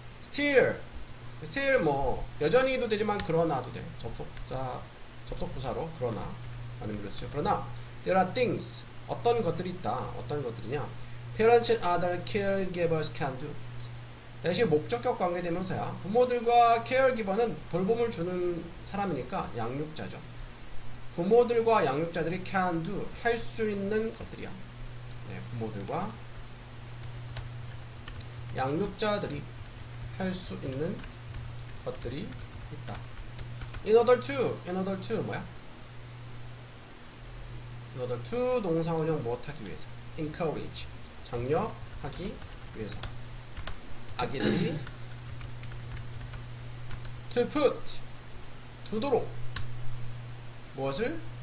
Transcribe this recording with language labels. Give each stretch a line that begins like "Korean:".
Korean: still 뭐 여전히도 되지만 그러나도 돼. 접속부사로 그러나 라는 말을 쓰죠. 그러나
English: there are things
Korean: 어떤 것들이 있다. 어떤 것들이냐?
English: Parents and other caregivers can do.
Korean: 대신 목적격 관계대명사야. 부모들과 caregiver는 돌봄을 주는 사람이니까 양육자죠. 부모들과 양육자들이 can do 할 수 있는 것들이야. 네, 부모들과 양육자들이 할 수 있는 것들이 있다.
English: In order to 뭐야? In order to
Korean: 동사원형 무엇하기 위해서 encourage 장려하기 위해서 아기들이
English: to put
Korean: 두도록 무엇을?